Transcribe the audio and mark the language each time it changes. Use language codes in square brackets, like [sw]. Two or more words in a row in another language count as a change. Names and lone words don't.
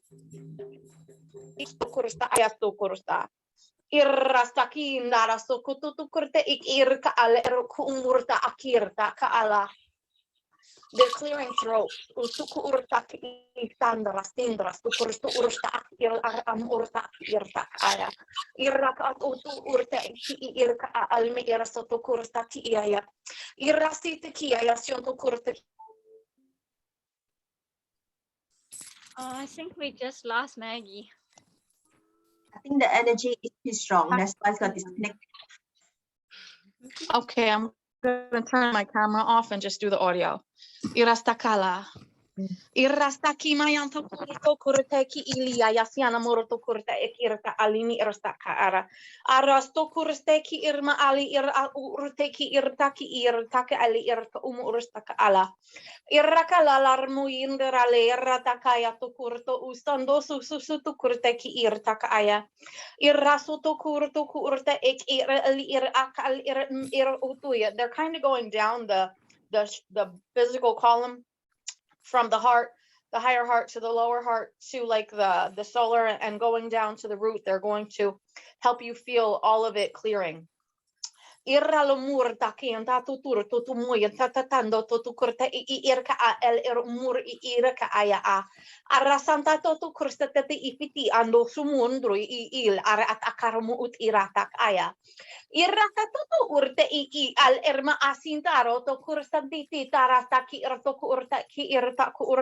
[en] Istukursta ayastukursta. Irrastaki nara sokututukurte ik irka al kumurta akirta ka ala. They're clearing throats. Usuku urta istandras tindras tukurstu urta akir urta irta aya. Iraka utu urte ki irka alme irasoto kursta ki aya. Irasite ki aya sionto kurte. I think we just lost Maggie. I think the energy is too strong. That's why it's got disconnected. Okay, I'm gonna turn my camera off and just do the audio. Irastakala. Irastaki mayanto kurto kurte ki ilia yasiana moroto kurte ekirka alini irastaka ara. Arasto kurste ki irma ali urte ki irtaki irtaka ali irta urstaka ala. Irraka lalarmu inderale irratakaya to kurto ustando susutu kurte ki irtaka aya. Irrasuto kurto kurte ek ir utuya. They're kind of going down the physical column from the heart, the higher heart to the lower heart to like the solar and going down to the root. They're going to help you feel all of it clearing. Irralumur takian tatutur tutumuyan tatatando tutukurta irka el mur irka aya a arasanta totu kurstatati ipiti ando sumundru il arat akarmu ut iratak aya iraka tutu urte al erma asintaro to kurstantiti tarasta ki irto kurta ki irta